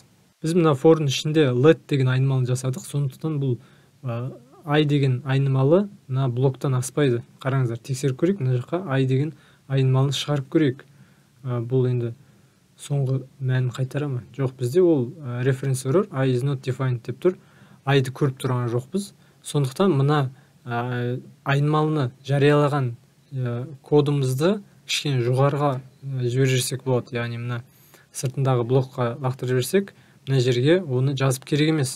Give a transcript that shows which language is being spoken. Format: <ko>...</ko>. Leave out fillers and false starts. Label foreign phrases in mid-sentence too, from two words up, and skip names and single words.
<kk>Біз мына for'дың ішінде let деген айнымалыны жасадық, сондықтан бұл i деген айнымалы мына блоктан аспайды. Қараңыздар, тексеріп көрейік, мына жаққа i деген айнымалыны шығарып көрейік. Бұл енді соңғы мәнін қайтара ма? Жоқ, бізде ол</kk> <en>reference error I is not defined</en> <kk>деп тұр. I-ды көріп тұрған жоқпыз. Сондықтан мына айнымалыны жариялаған кодымызды кішкене жоғарыға жіберіп жіберсек болады. Яғни мына сыртындағы блокқа лақтырып жіберсек, мына жерге оны жазып керек емес.</kk>